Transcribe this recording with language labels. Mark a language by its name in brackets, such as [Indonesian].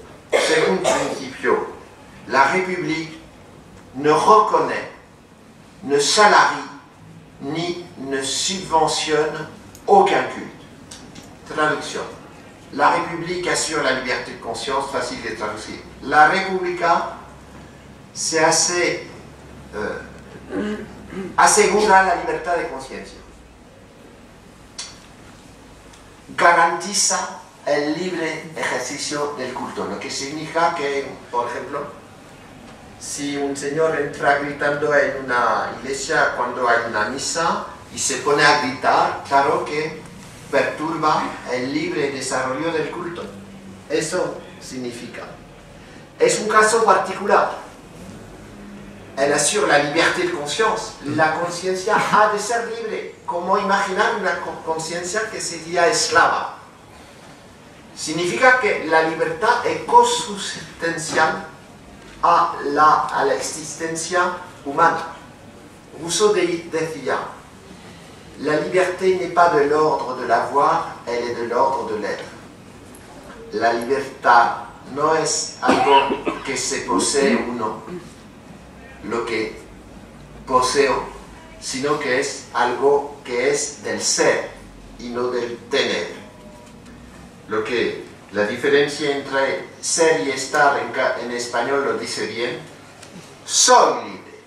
[French] Second principio, la République ne reconnaît, ne salarie, ni ne subventionne aucun culte. Traduction. La République assure la liberté de conscience, facile de traduire. [Spanish] La República se hace, asegura la libertad de conciencia. Garantiza el libre ejercicio del culto, lo que significa que, por ejemplo, si un señor entra gritando en una iglesia cuando hay una misa y se pone a gritar, claro que perturba el libre desarrollo del culto. Eso significa. Es un caso particular. [French] Elle assure la liberté de conscience. [Spanish] La conciencia ha de ser libre. ¿Cómo imaginar una conciencia que sería esclava? Significa que la libertad es consustancial a la existencia humana. Rousseau decía, [French] la liberté n'est pas de l'ordre de l'avoir, elle est de l'ordre de l'être. [Spanish] La libertad no es algo que se posee uno, lo que poseo, sino que es algo que es del ser y no del tener. Lo que la diferencia entre ser y estar en español lo dice bien. Soy libre.